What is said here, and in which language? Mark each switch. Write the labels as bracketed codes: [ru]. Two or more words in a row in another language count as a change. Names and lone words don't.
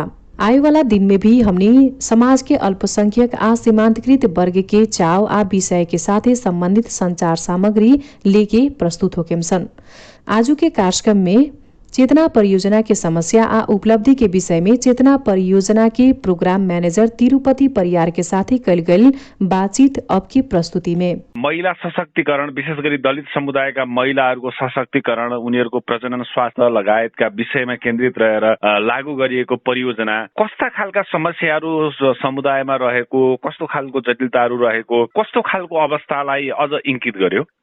[bho] आए वाला दिन में भी हमने समाज के अल्पसंख्यक आ सीमांतकृत वर्ग के चाव आ विषय के साथ संबंधित संचार सामग्री लेके प्रस्तुत होकेम सन। आजू के कार्यक्रम में चेतना परियोजना के समस्या आ उपलब्धि के विषय में चेतना परियोजना के [en] program manager [bho] तिरुपति परियार के साथ ही कल गई बातचीत अब की प्रस्तुति में [ne] महिला सशक्तिकरण, विशेष गरी दलित समुदायका महिलाहरूको सशक्तिकरण, उनीहरूको प्रजनन स्वास्थ्य लगायतका विषयमा केन्द्रित रहेर लागू गरिएको परियोजना कस्ता खालका समस्याहरू समुदायमा रहेको, कस्तो खालको जटिलताहरू रहेको, कस्तो खालको अवस्थालाई अझ इंकित गर्यो?